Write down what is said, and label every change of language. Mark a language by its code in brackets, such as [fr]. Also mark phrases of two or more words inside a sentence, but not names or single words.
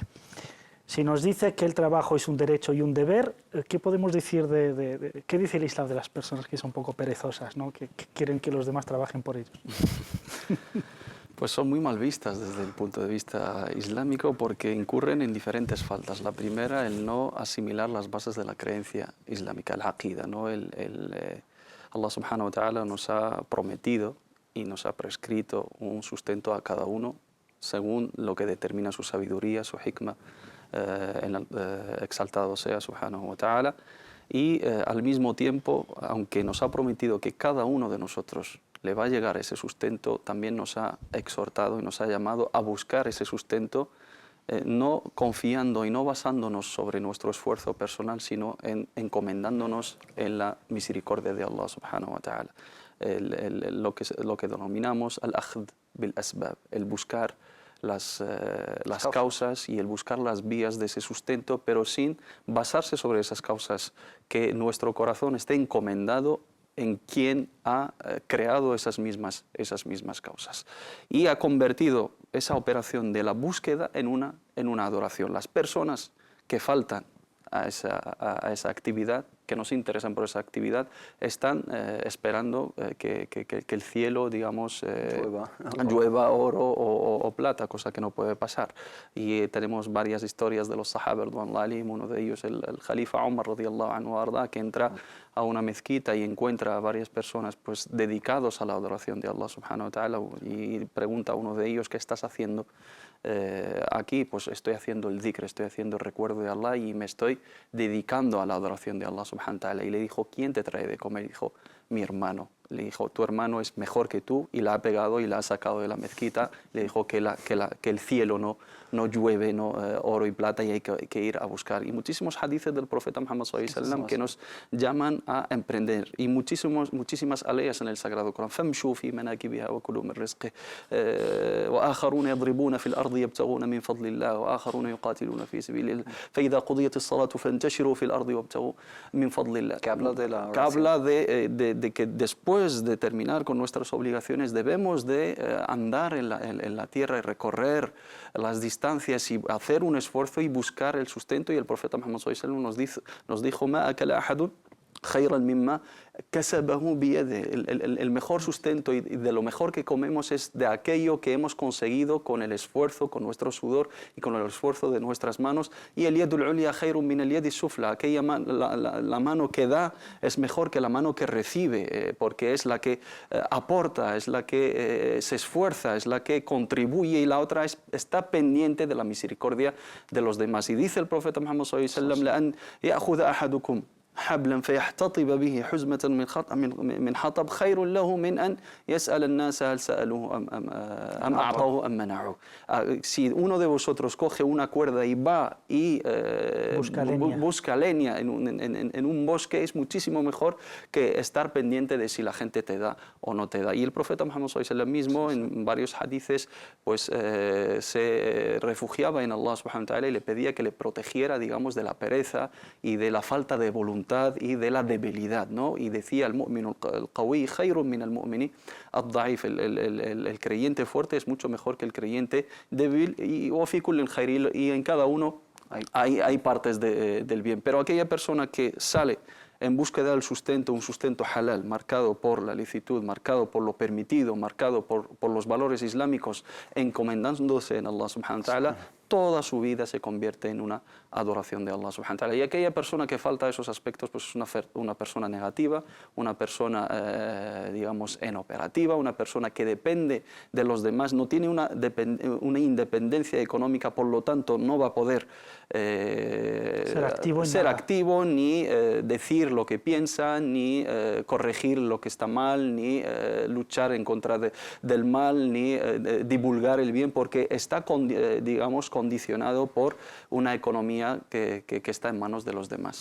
[es] Si nos dice que el trabajo es un derecho y un deber, ¿qué podemos decir qué dice el Islam de las personas que son un poco perezosas, ¿no? que quieren que los demás trabajen por ellos? Pues son muy mal vistas desde el punto de vista islámico, porque incurren en diferentes faltas. La primera, el no asimilar las bases de la creencia islámica, el aqida, ¿no? Allah [ar] سبحانه وتعالى [es] nos ha prometido y nos ha prescrito un sustento a cada uno según lo que determina su sabiduría, su hikmah, exaltado sea [ar] سبحانه وتعالى, [es] y al mismo tiempo, aunque nos ha prometido que cada uno de nosotros le va a llegar ese sustento, también nos ha exhortado y nos ha llamado a buscar ese sustento, no confiando y no basándonos sobre nuestro esfuerzo personal, sino encomendándonos en la misericordia de Allah [ar] سبحانه وتعالى. [es] Lo que denominamos [ar] الأخذ بالأسباب, [es] el buscar las causas y el buscar las vías de ese sustento, pero sin basarse sobre esas causas, que nuestro corazón esté encomendado en quien ha creado esas mismas causas. Y ha convertido esa operación de la búsqueda en una adoración. Las personas que faltan a esa actividad, que no se interesan por esa actividad, están esperando que el cielo, digamos, llueva oro o plata, cosa que no puede pasar. Y tenemos varias historias de los sahaba, uno de ellos el Khalifa Umar [ar] رضي الله عنه وأرضاه, [es] que entra a una mezquita y encuentra a varias personas pues dedicados a la adoración de Allah [ar] سبحانه وتعالى, [es] y pregunta a uno de ellos: ¿qué estás haciendo aquí? Pues estoy haciendo el dhikr, estoy haciendo el recuerdo de Allah y me estoy dedicando a la adoración de Allah [ar] سبحانه وتعالى. [es] Y le dijo: ¿quién te trae de comer? Y dijo: mi hermano. Le dijo, tu hermano es mejor que tú, y la ha pegado y la ha sacado de la mezquita. Le dijo que el cielo no llueve, ¿no? Oro y plata, y hay que ir a buscar. Y muchísimos hadices del profeta Muhammad [ar] صلى الله عليه وسلم [es] que nos llaman a emprender. Y muchísimas aleyas en el Sagrado Corán. [ar] فَامْشُوا فِي مَنَاكِبِهَا وَكُلُوا مِنْ رِزْقِهِ وَآخَرُونَ يَضْرِبُونَ فِي الْأَرْضِ يَبْتَغُونَ مِنْ فَضْلِ اللَّهِ وَآخَرُونَ يُقَاتِلُونَ فِي سَبِيلِ اللَّهِ فَإِذَا قُضِيَتِ الصَّلَاةُ فَانْتَشِرُوا فِي الْأَرْضِ وَابْتَغُوا مِنْ فَضْلِ اللَّهِ. [es] Que habla de la que habla de que después de terminar con nuestras obligaciones debemos de andar en la tierra y recorrer las distancias y hacer un esfuerzo y buscar el sustento. Y el profeta Muhammad [ar] صلى الله عليه وسلم [es] nos dijo [ar] "ما أكل أحد خيرا مما كسبه بيده". [es] El mejor sustento y de lo mejor que comemos es de aquello que hemos conseguido con el esfuerzo, con nuestro sudor y con el esfuerzo de nuestras manos. Y el [ar] اليد العليا خير من اليد السفلى, [es] la mano que da es mejor que la mano que recibe, porque es la que aporta, es la que se esfuerza, es la que contribuye, y la otra está pendiente de la misericordia de los demás. Y dice el profeta Muhammad [ar] صلى الله عليه وسلم: "لأن يأخذ أحدكم حبلا فيحتطب به حزمة من حطب خير له من أن يسأل الناس هل سألوه أم أعطوه أم منعوه". [es] Si uno de vosotros coge una cuerda y va y busca leña en un bosque, es muchísimo mejor que estar pendiente de si la gente te da o no te da. Y el profeta Muhammad [ar] صلى الله عليه وسلم [es] mismo, en varios hadices, pues se refugiaba en Allah [ar] سبحانه وتعالى [es] y le pedía que le protegiera, digamos, de la pereza y de la falta de voluntad y de la debilidad, ¿no? Y decía: el [ar] المؤمن القوي خير من المؤمن الضعيف. [es] El creyente fuerte es mucho mejor que el creyente débil, y en cada uno hay partes del bien. Pero aquella persona que sale en búsqueda del sustento, un sustento halal, marcado por la licitud, marcado por lo permitido, marcado por los valores islámicos, encomendándose en Allah [ar] سبحانه وتعالى, [es] toda su vida se convierte en una adoración de Allah [ar] سبحانه وتعالى. [es] Y aquella persona que falta esos aspectos, pues es una persona negativa, una persona, digamos, inoperativa, una persona que depende de los demás, no tiene una independencia económica, por lo tanto no va a poder ser activo, ni decir lo que piensa, ni corregir lo que está mal, ni luchar en contra del mal, ni divulgar el bien, porque está, digamos, condicionado por una economía que está en manos de los demás.